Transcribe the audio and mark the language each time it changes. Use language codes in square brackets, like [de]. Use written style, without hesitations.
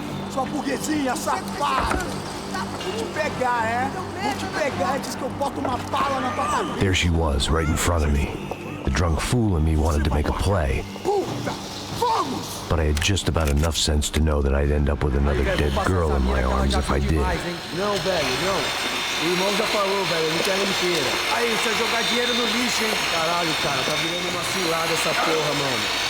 [pt] Sua burguesinha safada! Vou te pegar, é? Vou te pegar antes que eu boto uma bala na tua cabeça. [en] There she was, right in front of me. The drunk fool in me wanted to make a play. [pt] Puta! Vamos! [en] But I had just about enough sense to know that I'd end up with another dead girl in my arms if I did. [pt] Não, velho, não. O irmão já falou, velho, não quero inteira. Aí, você vai jogar dinheiro no lixo, hein? Caralho, cara, tá virando uma cilada essa porra, mano.